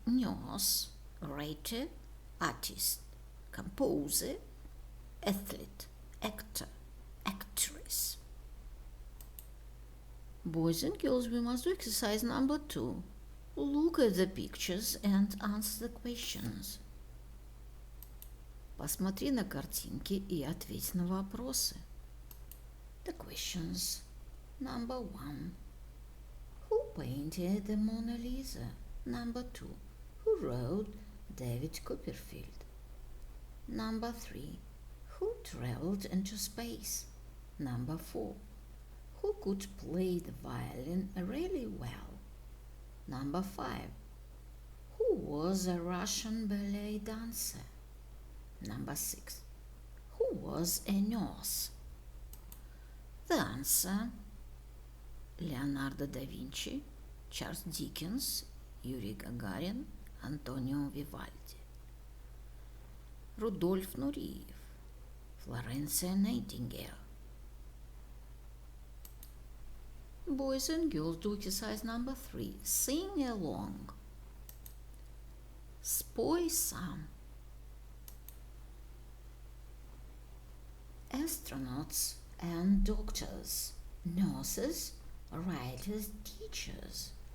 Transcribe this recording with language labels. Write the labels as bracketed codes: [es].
[en] Nurse, writer, artist, composer, athlete, actor, actress. Boys and girls, we must do exercise number 2. Look at the pictures and answer the questions. [ru] Посмотри на картинки и ответь на вопросы. [en] The questions. Number 1. Who painted the Mona Lisa? Number 2. Who wrote David Copperfield? Number 3. Who traveled into space? Number 4. Who could play the violin really well? Number 5. Who was a Russian ballet dancer? Number 6. Who was a nurse? The answer: [ru] Леонардо да Винчи, Чарльз Диккенс, Юрий Гагарин, Антонио Вивальди. Рудольф Нуриев, Флоренция Найтингейл. [en] Boys and girls, do exercise number 3. Sing along. [ru] Спой сам. [en] Astronauts and doctors, nurses, writers, teachers.